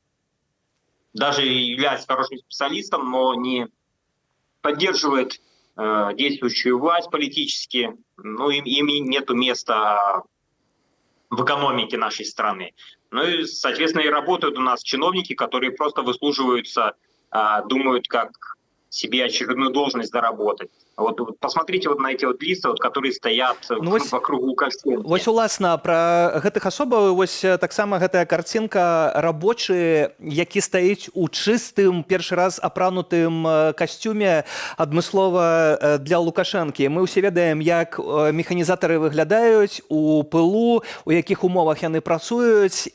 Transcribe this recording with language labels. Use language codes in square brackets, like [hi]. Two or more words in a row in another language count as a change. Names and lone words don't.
[ru] даже является хорошим специалистом, но не поддерживает действующую власть политически, ну им нету места в экономике нашей страны. Ну и, соответственно, и работают у нас чиновники, которые просто выслуживаются, думают, как себе очередную должность заработать. Вот посмотрите вот на эти вот листы, вот, которые стоят вокруг Лукашенко. [be] Вось уласна пра гэтых асобаў, вось таксама гэтая карцінка, рабочы, які стаіць у чыстым, першы раз апранутым касцюме адмыслова для Лукашэнкі. Мы ўсе ведаем, як механізатары выглядаюць у пылу, у якіх умовах яны працуюць.